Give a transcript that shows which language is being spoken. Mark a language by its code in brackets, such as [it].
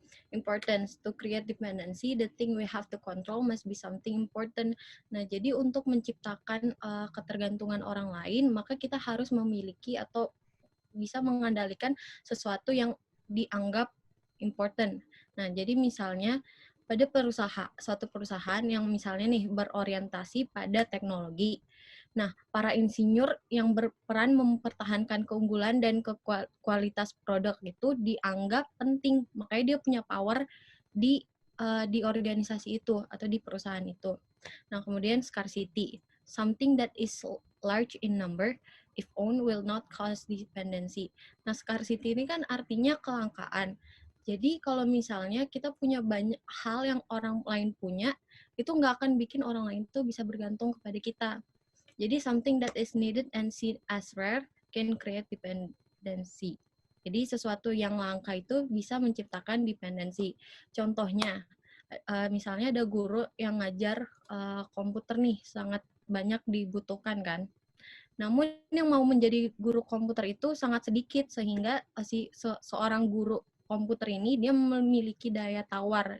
[en] Importance, to create dependency, the thing we have to control must be something important. [id] Nah, jadi untuk menciptakan ketergantungan orang lain, maka kita harus memiliki atau bisa mengandalkan sesuatu yang dianggap important. Nah, jadi misalnya pada suatu perusahaan yang misalnya nih berorientasi pada teknologi. Nah, para insinyur yang berperan mempertahankan keunggulan dan kualitas produk itu dianggap penting, makanya dia punya power di organisasi itu atau di perusahaan itu. Nah, kemudian [en] scarcity, something that is large in number, if owned will not cause dependency. [id] Nah, scarcity ini kan artinya kelangkaan. Jadi kalau misalnya kita punya banyak hal yang orang lain punya, itu nggak akan bikin orang lain itu bisa bergantung kepada kita. [en] Jadi something that is needed and seen as rare can create dependency. [id] Jadi sesuatu yang langka itu bisa menciptakan dependency. Contohnya, misalnya ada guru yang ngajar komputer nih, sangat banyak dibutuhkan kan. Namun yang mau menjadi guru komputer itu sangat sedikit, sehingga seorang guru komputer ini dia memiliki daya tawar.